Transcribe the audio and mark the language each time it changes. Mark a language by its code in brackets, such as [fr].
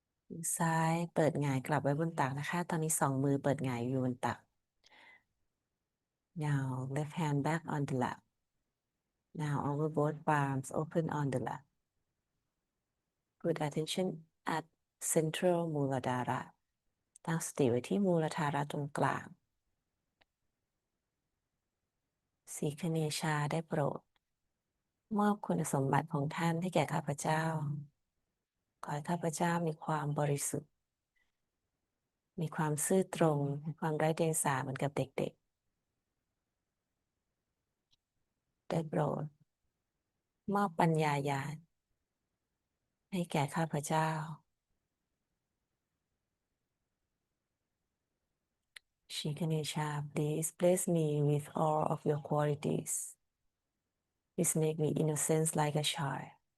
[th] มือซ้ายเปิดหงายกลับไว้บนตักนะคะ ตอนนี้สองมือเปิดหงายอยู่บนตัก [en] Now left hand back on the lap. Now our both palms open on the lap. Put attention at central Muladhara. [th] ตั้งสติไว้ที่มูลธาระตรงกลางสีคเนชาได้โปรด มอบคุณสมบัติของท่านให้แก่ข้าพเจ้า ขอให้ข้าพเจ้ามีความบริสุทธิ์ มีความซื่อตรง มีความไร้เดียงสาเหมือนกับเด็กๆ ได้โปรด มอบปัญญาญาณให้แก่ข้าพเจ้า [en] Shikanesha, please bless me with all of your qualities. [th] Please make me innocent like a child.